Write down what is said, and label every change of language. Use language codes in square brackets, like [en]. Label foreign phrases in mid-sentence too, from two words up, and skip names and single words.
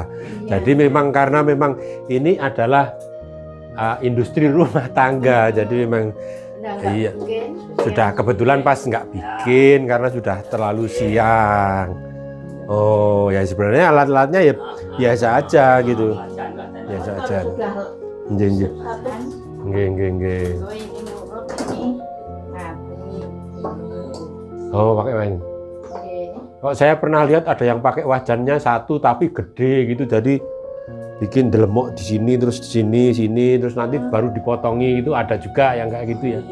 [id] Jadi memang karena memang ini adalah industri rumah tangga. Jadi memang iya, sudah kebetulan pas nggak bikin karena sudah terlalu siang. Oh, ya sebenarnya alat-alatnya ya biasa aja gitu. Biasa aja. Sudah [jv] Nggih, nggih. [id] kan, [jv] Nggih, nggih, nggih. [id] oh ini urut ini habis. Oh, pakai wajan. Oke. Kok saya pernah lihat ada yang pakai wajannya satu tapi gede gitu, jadi bikin delemok di sini terus di sini terus nanti baru dipotongi, itu ada juga yang kayak gitu ya.